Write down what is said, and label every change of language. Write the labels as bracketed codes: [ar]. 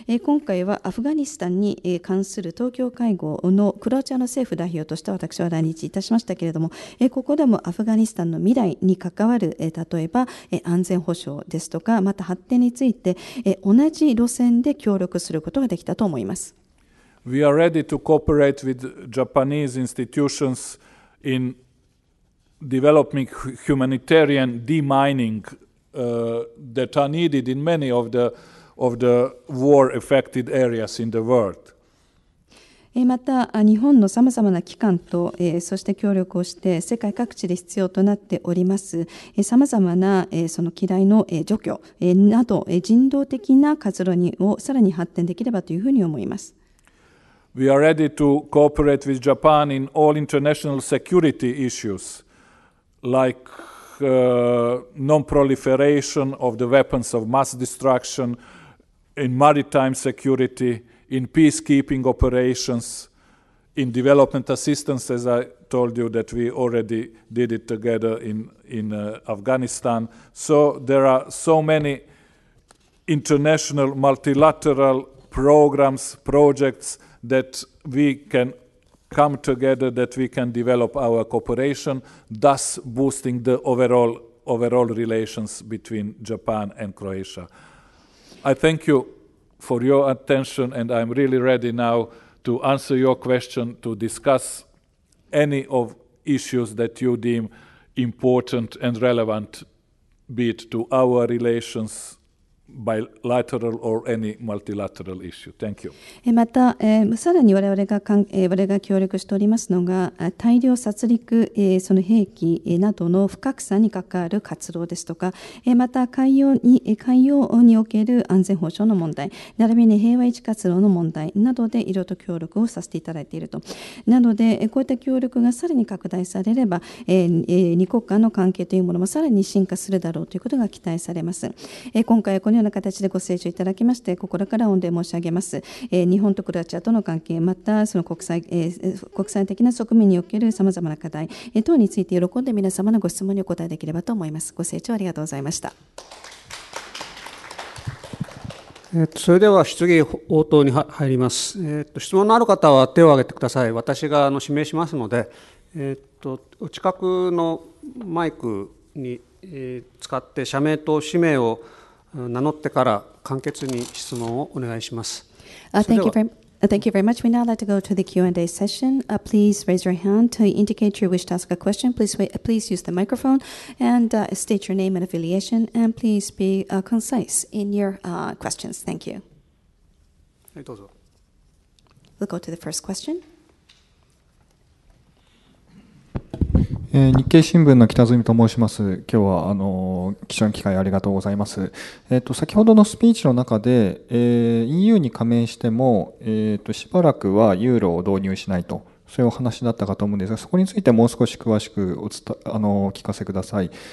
[ja] 今回はアフガニスタンに関する東京会合のクロアチアの政府代表として私は来日いたしましたけれども、ここでもアフガニスタンの未来に関わる例えば安全保障ですとかまた発展について同じ路線で協力することができたと思います。 [en] We are ready to cooperate with Japanese institutions in developing humanitarian demining that are needed in many of the war-affected areas in the world. [ja] また日本のさまざまな機関とそして協力をして世界各地で必要となっておりますさまざまなその機雷の除去など人道的な活動をさらに発展できればというふうに思います。 [en] We are ready to cooperate with Japan in all international security issues like non-proliferation of the weapons of mass destruction, in maritime security, in peacekeeping operations, in development assistance, as I told you that we already did it together in Afghanistan. So there are so many international multilateral programs, projects that we can come together, that we can develop our cooperation, thus boosting the overall relations between Japan and Croatia. I thank you for your attention, and I'm really ready now to answer your question, to discuss any of issues that you deem important and relevant, be it to our relations, bilateral or any multilateral issue. Thank you. [ja] また、さらに我々が協力しておりますのが、大量殺戮、その兵器などの不拡散に関わる活動ですとか、また海洋における安全保障の問題、並びに平和維持活動の問題などでいろいろと協力をさせていただいていると。なので、こういった協力がさらに拡大されれば、二国間の関係というものもさらに進化するだろうということが期待されます。今回このような形でご清聴いただきまして心から御礼申し上げます。日本とクロアチアとの関係、またその国際的な側面におけるさまざまな課題等について喜んで皆様のご質問にお答えできればと思います。ご清聴ありがとうございました。それでは質疑応答に入ります。質問のある方は手を挙げてください。私が指名しますので、お近くのマイクに使って社名と氏名を名乗ってから簡潔に質問をお願いします。 [en] Thank you very much. We now like to go to the Q&A session. Please raise your hand to indicate you wish to ask a question. Please use the microphone and state your name and affiliation, and please be concise in your questions. Thank you. [ja] はい、どうぞ。 [en] We'll go to the first question. [ja] 日経新聞の北住と申します。今日は貴重な機会ありがとうございます。先ほどのスピーチの中で、EU に加盟しても、しばらくはユーロを導入しないと、そういうお話だったかと思うんですが、そこについてもう少し詳しくお聞かせください。